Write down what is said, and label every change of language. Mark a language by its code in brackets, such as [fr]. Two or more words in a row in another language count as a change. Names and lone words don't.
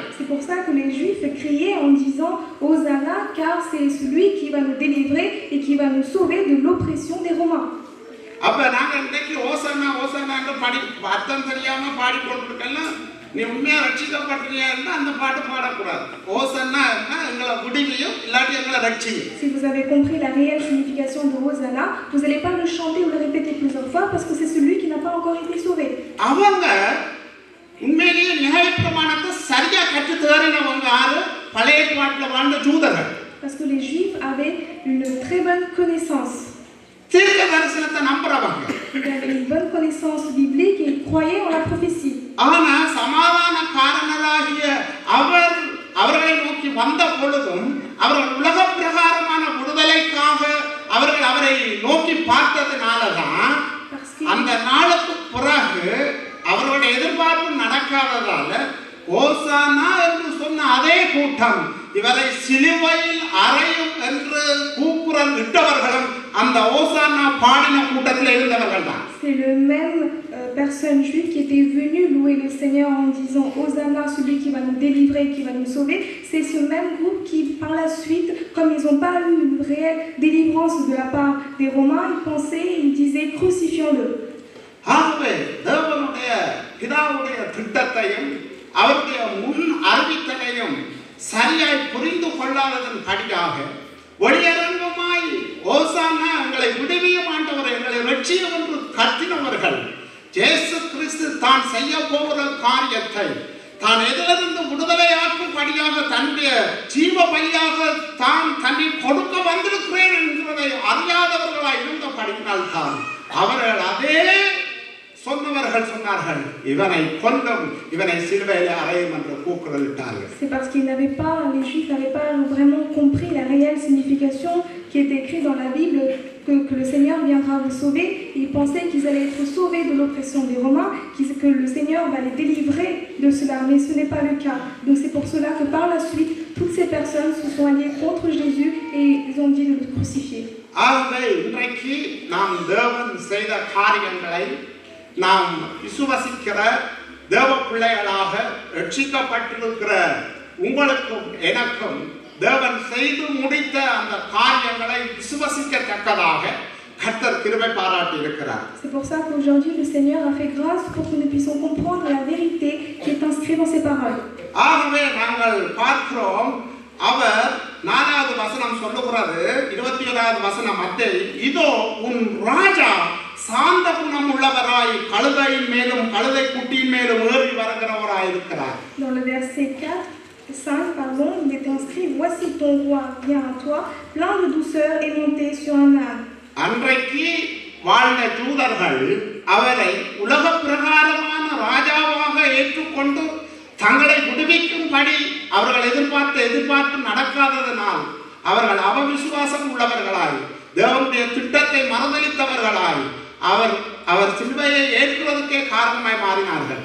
[fr] C'est pour ça que les Juifs criaient en disant Hosanna, car c'est celui qui va nous délivrer et qui va nous sauver de l'oppression des Romains. [ta] அப்ப நாங்க இன்னைக்கு ஓசானா ஓசானா என்று பாடி அர்த்தம் தெரியாம பாடிக்கொண்டிருக்கலாம். நீ உண்மையா ரட்சிக்கப்பட்டிருந்தா அந்த பாட்டு பாடக்கூடாது. ஓசானா எங்களை விடுவியும் இல்லாட்டி எங்களை ரட்சியும். [fr] Si vous avez compris la réelle signification de Hosanna, vous n'allez pas le chanter ou le répéter plusieurs fois parce que c'est celui qui n'a pas encore été sauvé. [ta] அவங்க உண்மையிலேயே நியாயப்பிரமாணத்தை சரியா கற்று தேறினவங்க யாரு? பழைய ஏற்பாட்டில் வாழ்ந்த யூதர்கள். [fr] Parce que les Juifs avaient une très bonne connaissance. [ta] தீர்க்க தரிசனத்தை நம்புறவங்க. [fr] Ils avaient une bonne connaissance biblique et ils croyaient en la prophétie. [ta] ஆனா சமாதானக்காரனராகிய அவர்களை நோக்கி வந்த பொழுதும் அவர்கள் உலக பிரகாரமான விடுதலைக்காக அவர்கள் அவரை நோக்கி பார்த்ததுனாலதான் அந்த நாளுக்கு பிறகு அவர்களுடைய எதிர்பார்ப்பு நடக்காததால ஓசானா என்று சொன்ன அதே கூட்டம் இவரை சிலுவையில் அறையும் என்று கூக்குரல் இட்டவர்களும் அந்த ஓசானா பாடின கூட்டத்தில் இருந்தவர்கள் தான். [fr] C'est le même personne juive qui était venue louer le Seigneur en disant Hosanna, celui qui va nous délivrer, qui va nous sauver. C'est ce même groupe qui, par la suite, comme ils n'ont pas eu une réelle délivrance de la part des Romains, ils pensaient, ils disaient crucifions-le. [ta] ஆகவே தேவனுடைய பிதாவுடைய திட்டத்தையும் அவருடைய முன் அறிவித்தலையும் சரியாய் புரிந்து கொள்ளாததன் படியாக ஒளியரங்கமாய் ஓசானா எங்களை விடுவியும் ஆண்டவர் எங்களை ரட்சியும் என்று கத்தினவர்கள் இயேசு கிறிஸ்து தான் செய்ய போகிற காரியத்தை தான் எதிலிருந்து விடுதலையாக்கும் படியாக தன்னுடைய ஜீவ பலியாக தான் தன்னை கொடுக்க வந்திருக்கிறேன் என்கிறதை அறியாதவர்களாய் இருந்த படியினால் தான் அவர்கள் அதே சொன்னவர்கள் சொன்னார்கள் இவனை கொல்லும் இவனை சிலுவையில் அறையும் என்று கூக்குரல் இட்டார்கள். [fr] C'est parce qu'ils n'avaient pas, les Juifs n'avaient pas vraiment compris la réelle signification qui est écrite dans la Bible que le Seigneur viendra vous sauver. Ils pensaient qu'ils allaient être sauvés de l'oppression des Romains, que le Seigneur va les délivrer de cela, mais ce n'est pas le cas. Donc c'est pour cela que par la suite, toutes ces personnes se sont alliées contre Jésus et ils ont dit de le crucifier. [ta] ஆகவே இன்றைக்கு நாம் தேவன் செய்த காரியங்களை நாம் விசுவாசிக்கிற தேவ பிள்ளைகளாக ரட்சிக்கப்பட்டிருக்கிற உங்களுக்கும் எனக்கும் தேவன் செய்து முடித்த அந்த காரியங்களை விசுவாசிக்கத்தக்கதாக கர்த்தர் கிருபை பாராட்டி இருக்கிறார். [fr] C'est pour ça qu'aujourd'hui le Seigneur a fait grâce pour que nous puissions comprendre la vérité qui est inscrite dans ses paroles. [ta] ஆகவே நாங்கள் பார்க்கிறோம், அவர் 4வது வசனம் சொல்லுகிறது, 21வது வசனம் மத்தேயு, இதோ உன் ராஜா சாந்த குணம் உள்ளவராய் கழுதையின் மேலும் கழுதை குட்டியின் மேலும் ஏறி வருகிறவராய் இருக்கிறார். [fr] Dans le verset 5, pardon, il est inscrit, voici ton roi vient à toi, plein de douceur et monté sur un âne. [ta] அன்றைக்கு வாழ்ந்த ஜூதர்கள் அவரை உலக பிரகாரமான ராஜாவாக ஏற்றுக்கொண்டு தங்களை விடுவிக்கும்படி அவர்கள் எதிர்பார்த்து நடக்காததனால் அவர்கள் அவவிசுவாசம் உள்ளவர்களாய் தேவனுடைய திட்டத்தை மறந்தளித்தவர்களாய் அவர் சிலுவையை ஏற்றுவதற்கே காரணமாய் மாறினார்கள்.